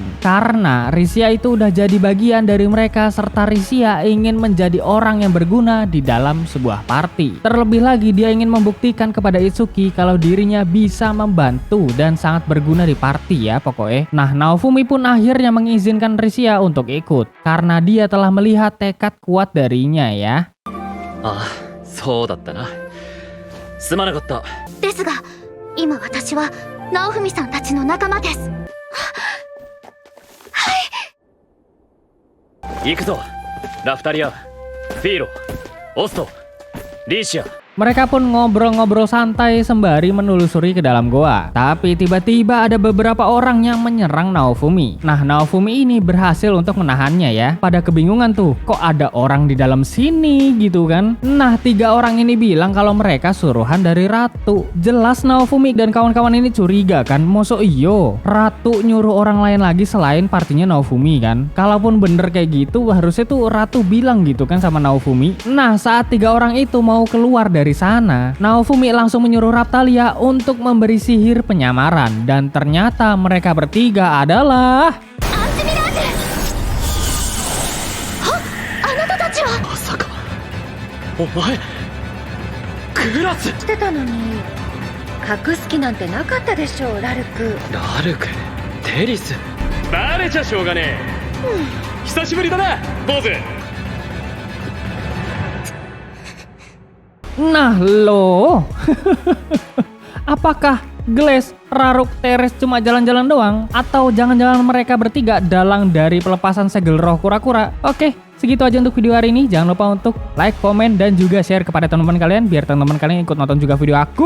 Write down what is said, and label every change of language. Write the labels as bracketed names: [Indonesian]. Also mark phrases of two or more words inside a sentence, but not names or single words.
[Indonesian] Karena Risia itu udah jadi bagian dari mereka serta Risia ingin menjadi orang yang berguna di dalam sebuah party. Terlebih lagi dia ingin membuktikan kepada Itsuki kalau dirinya bisa membantu dan sangat berguna di party ya pokoknya. Nah, Naofumi pun akhirnya mengizinkan Risia untuk ikut karena dia telah melihat tekad kuat darinya ya. [Japanese] ああ、そうだったな。すまなかった。ですが今私はナオフミさんたちの仲間です。行くぞ。ラフタリア、フィーロ、オスト、リーシア。 [Indonesian] Mereka pun ngobrol-ngobrol santai sembari menelusuri ke dalam goa. Tapi tiba-tiba ada beberapa orang yang menyerang Naofumi. Nah, Naofumi ini berhasil untuk menahannya ya. Pada kebingungan tuh, kok ada orang di dalam sini gitu kan. Nah, 3 orang ini bilang kalau mereka suruhan dari Ratu. Jelas Naofumi dan kawan-kawan ini curiga kan. [Javanese] Mosok iyo, [Indonesian] Ratu nyuruh orang lain lagi selain partinya Naofumi kan. Kalaupun bener kayak gitu, harusnya tuh Ratu bilang gitu kan sama Naofumi. Nah, saat 3 orang itu mau keluar dari sana, Naofumi langsung menyuruh Raphtalia untuk memberi sihir penyamaran dan ternyata mereka bertiga adalah [Japanese] まさか、お前、クラス。してたのに隠す気なんてなかったでしょう、ラルク。ラルク、テリス。バレちゃしょうがねえ。久しぶりだな、坊主。 [Indonesian] Nah loh, apakah Glass, Raruk, Teres cuma jalan-jalan doang? Atau jangan-jangan mereka bertiga dalang dari pelepasan segel roh kura-kura? Oke, segitu aja untuk video hari ini. Jangan lupa untuk like, komen, dan juga share kepada teman-teman kalian biar teman-teman kalian ikut nonton juga video aku.